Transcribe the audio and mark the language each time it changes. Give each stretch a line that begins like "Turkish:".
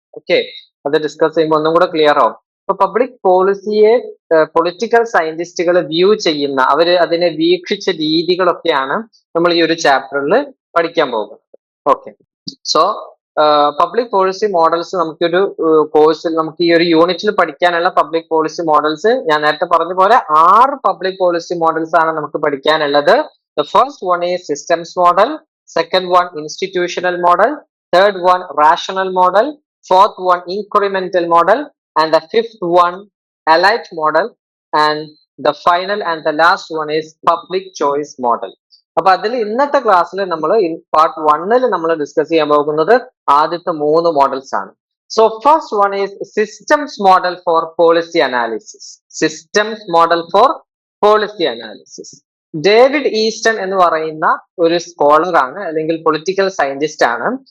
Malayalam: Okay, അത് discuss ചെയ്യുമ്പോൾ ഒന്നും കൂടെ ക്ലിയർ ആവും. അപ്പൊ പബ്ലിക് പോളിസിയെ പൊളിറ്റിക്കൽ സയന്റിസ്റ്റുകൾ വ്യൂ ചെയ്യുന്ന, അതിനെ വീക്ഷിച്ച രീതികളൊക്കെയാണ് നമ്മൾ ഈ ഒരു ചാപ്റ്ററിൽ പഠിക്കാൻ പോകുന്നത്. Okay, so public policy models നമുക്കൊരു കോഴ്സിൽ, നമുക്ക് ഈ ഒരു യൂണിറ്റിൽ പഠിക്കാനുള്ള പബ്ലിക് പോളിസി മോഡൽസ് ഞാൻ നേരത്തെ പറഞ്ഞ പോലെ 6 പബ്ലിക് പോളിസി മോഡൽസ് ആണ് നമുക്ക് പഠിക്കാനുള്ളത്.
English: The first one is systems model, second one institutional model, third one rational model, fourth one incremental model, and the fifth one allied model, and the final and the last one is public choice model.
Malayalam: അപ്പൊ അതിൽ ഇന്നത്തെ ക്ലാസ്സിൽ നമ്മൾ part 1-ൽ നമ്മൾ discuss ചെയ്യാൻ പോകുന്നത് ആദ്യത്തെ 3 models ആണ്.
English: So first one is systems model for policy analysis. Systems model for policy analysis.
Malayalam: David Easton എന്ന് പറയുന്ന ഒരു സ്കോളർ ആണ്, അല്ലെങ്കിൽ പൊളിറ്റിക്കൽ സയന്റിസ്റ്റ് ആണ്.